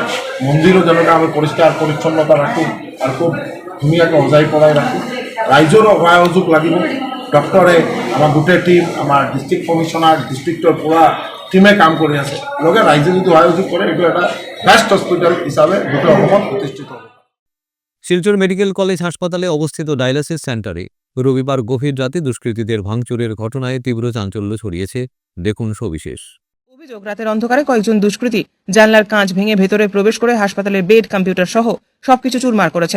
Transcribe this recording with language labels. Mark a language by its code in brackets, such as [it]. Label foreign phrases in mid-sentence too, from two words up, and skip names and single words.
[as] মন্দিৰো যেনেকৈ আমি পৰিষ্কাৰ পৰিচ্ছন্নতা ৰাখোঁ আৰু খুব ধুনীয়াকৈ সজাই পৰাই ৰাখোঁ। ৰাইজৰো সহায় সহযোগ লাগিব। ডক্টৰে আমাৰ গোটেই টিম, আমাৰ [en] District Commissioner, [as] ডিষ্ট্ৰিক্টৰ পুৰা টিমে কাম কৰি আছে। লগে ৰাইজে যদি সহায় সহযোগ কৰে, এইটো এটা [en] best hospital [as] হিচাপে গোটেই অসমত প্ৰতিষ্ঠিত হ'ব। [bn] শিলচর মেডিকেল কলেজ হাসপাতালে অবস্থিত ডায়ালিসিস সেন্টারে রবিবার গভীর রাতে দুষ্কৃতীদের ভাঙচুরের ঘটনায় তীব্র চাঞ্চল্য ছড়িয়েছে। দেখুন সবিশেষ। অভিযোগ, রাতের অন্ধকারে কয়েকজন দুষ্কৃতী জানলার কাঁচ ভেঙে ভেতরে প্রবেশ করে হাসপাতালের বেড, কম্পিউটার সহ সবকিছু চুরমার করেছে।